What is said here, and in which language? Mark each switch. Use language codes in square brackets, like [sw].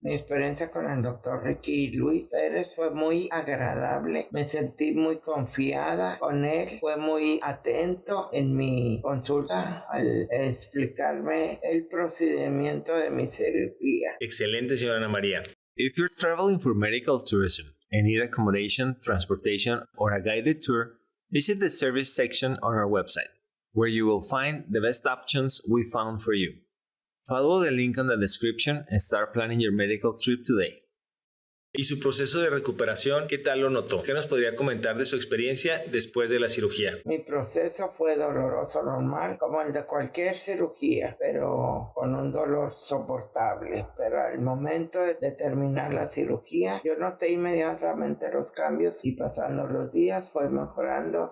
[es] Mi experiencia con el doctor Ricky Luis Pérez fue muy agradable. Me sentí muy confiada con él. Fue muy atento en mi consulta al explicarme el procedimiento de mi cirugía. Excelente, señora Ana María. [en] If you're traveling for medical tourism and need accommodation, transportation, or a guided tour, visit the service section on our website, where you will find the best options we found for you. Follow the link on the description and start planning your medical trip today. [es] ¿Y su proceso de recuperación, qué tal lo notó? ¿Qué nos podría comentar de su experiencia después de la cirugía? Mi proceso fue doloroso, normal, como el de cualquier cirugía, pero con un dolor soportable. Pero al momento de terminar la cirugía, yo noté inmediatamente los cambios y pasando los días fue mejorando.